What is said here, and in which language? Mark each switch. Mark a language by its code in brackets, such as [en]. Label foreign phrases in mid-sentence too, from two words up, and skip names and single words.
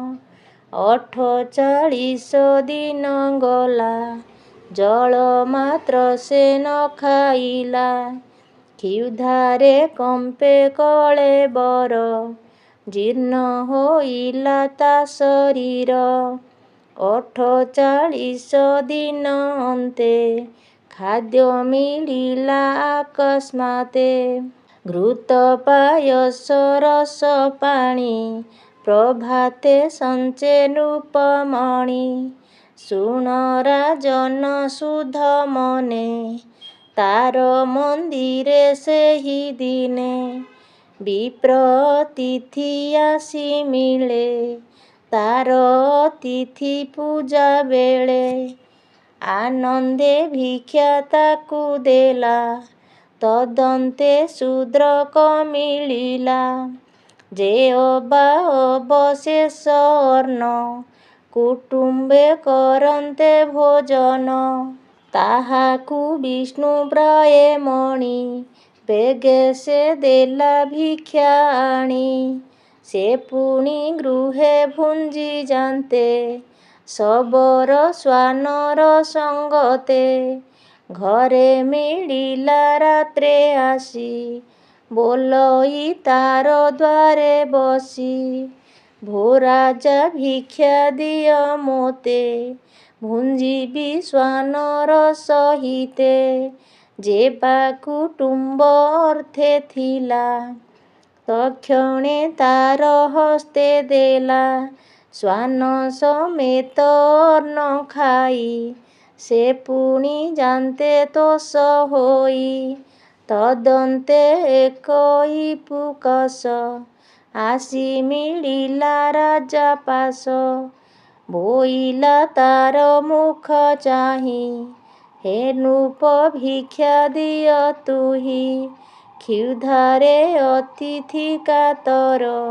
[or] 48 ଦିନ ଗଲା ଜଳ ମାତ୍ର ସେ ନ ଖାଇଲା କ୍ଷୁଧାରେ କମ୍ପେ କଳେବର ଜୀର୍ଣ୍ଣ ହୋଇଲା ତା ଶରୀର 48 ଦିନ ଅନ୍ତେ ଖାଦ୍ୟ ମିଳିଲା ଅକସ୍ମାତେ ଘୃତ ପାୟସ ରସ ପାଣି ପ୍ରଭାତେ ସଞ୍ଚେ ନୃପମଣି ଶୁଣ ରାଜନ ଶୁଦ୍ଧ ମନେ ତାର ମନ୍ଦିରେ ସେହି ଦିନେ ବିପ୍ର ଅତିଥି ଆସି ମିଳେ ତାର ଅତିଥି ପୂଜା ବେଳେ ଆନନ୍ଦେ ଭିକ୍ଷା ତାକୁ ଦେଲା ତଦନ୍ତେ ଶୂଦ୍ରକ ମିଳିଲା ଯେ ଅବା ଅବଶେଷ ଅର୍ଣ୍ଣ କୁଟୁମ୍ବେ କରନ୍ତେ ଭୋଜନ ତାହାକୁ ବିଷ୍ଣୁ ପ୍ରାୟେ ମଣି ବେଗେ ସେ ଦେଲା ଭିକ୍ଷା ଆଣି ସେ ପୁଣି ଗୃହେ ଭୁଞ୍ଜି ଯାନ୍ତେ ଶବର ଶ୍ୱାନର ସଙ୍ଗତେ ଘରେ ମିଳିଲା ରାତ୍ରେ ଆସି ବୋଲଇ ତାର ଦ୍ୱାରେ ବସି ଭୋ ରାଜା ଭିକ୍ଷା ଦିଅ ମୋତେ ଭୁଞ୍ଜିବି ଶ୍ୱାନର ସହିତେ ଯେବା କୁଟୁମ୍ବ ଅର୍ଥେ ଥିଲା ତକ୍ଷଣେ ତାର ହସ୍ତେ ଦେଲା ଶ୍ୱାନ ସମେତ ଅନ୍ନ ଖାଇ ସେ ପୁଣି ଯାନ୍ତେ ତୋଷ ହୋଇ ତଦନ୍ତେ ଏକଇ ପୁକସ ଆସି ମିଳିଲା ରାଜା ପାଶ ବୋଇଲା ତାର ମୁଖ ଚାହିଁ ହେ ନୃପ ଭିକ୍ଷା ଦିଅ ତୁହି କ୍ଷୁଧାରେ ଅତିଥି କାତର